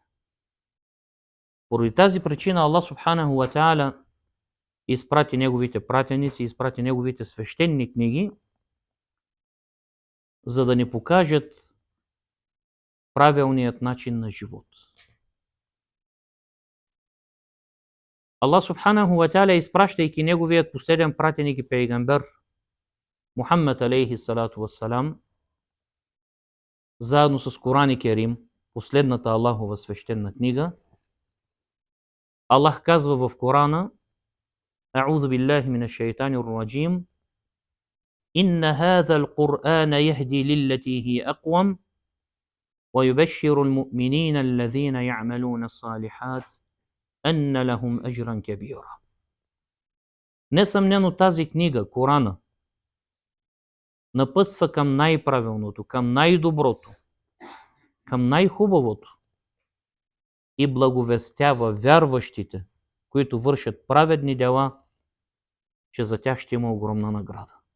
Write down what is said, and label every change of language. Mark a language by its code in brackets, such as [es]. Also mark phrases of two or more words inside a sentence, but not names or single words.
[bg] Поради тази причина Аллах [ar] سبحانه وتعالى [bg] изпрати неговите пратеници, изпрати неговите свещени книги, за да ни покажат правилният начин на живот. [ar] الله سبحانه وتعالى, [bg] изпращайки неговият последен пратеник и пейгамбер Мухаммад алейхи [ar] الصلاة والسلام, [bg] заедно с Коран и Керим, последната Аллахова свещена книга, Аллах казва в Корана: [ar] أعوذ بالله من الشيطان الرجيم، إن هذا القرآن يهدي للتي هي أقوم، ويبشر المؤمنين الذين يعملون الصالحات أن لهم أجرا كبيرا. [bg] Несъмнено тази книга, Корана, напътства към най-правилното, към най-доброто, към най-хубавото и благовестява вярващите, които вършат праведни дела, че за тях ще има огромна награда.